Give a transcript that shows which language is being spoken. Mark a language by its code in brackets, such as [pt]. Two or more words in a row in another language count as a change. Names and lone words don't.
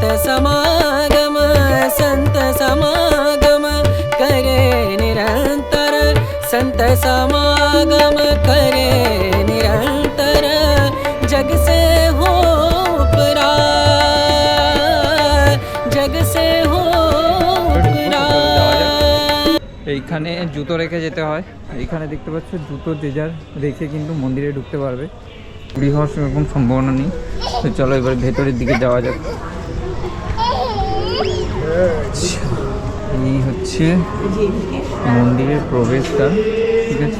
[hi] समागम, संत समागम करे निरंतर, संत समागम करे निरंतर, जग से हो परा, जग से हो परा। [bn] এইখানে জুতো রেখে যেতে হয়। এইখানে দেখতে পাচ্ছ জুতো যে যার রেখে কিন্তু মন্দিরে ঢুকতে পারবে, চুরি হওয়ার সেরকম সম্ভাবনা নেই। তো চলো এবার ভেতরের দিকে যাওয়া যাক। এই হচ্ছে মন্দিরের প্রবেশদ্বার, ঠিক আছে।